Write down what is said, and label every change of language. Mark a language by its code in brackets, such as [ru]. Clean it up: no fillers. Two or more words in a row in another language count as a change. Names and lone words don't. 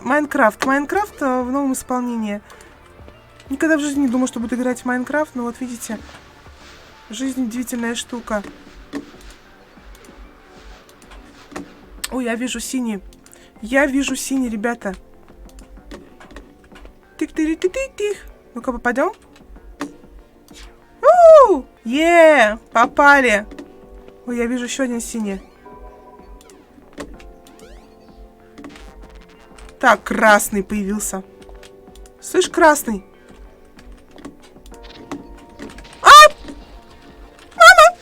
[ru] Майнкрафт в новом исполнении. Никогда в жизни не думала, что буду играть в Майнкрафт, но вот видите, жизнь удивительная штука. Ой, я вижу синий. Я вижу синий, ребята. Тых-тых-тых-тых-тых. Ну-ка, попадем? Попали. Ой, я вижу еще один синий. Так, красный появился. Слышь, красный. Мама!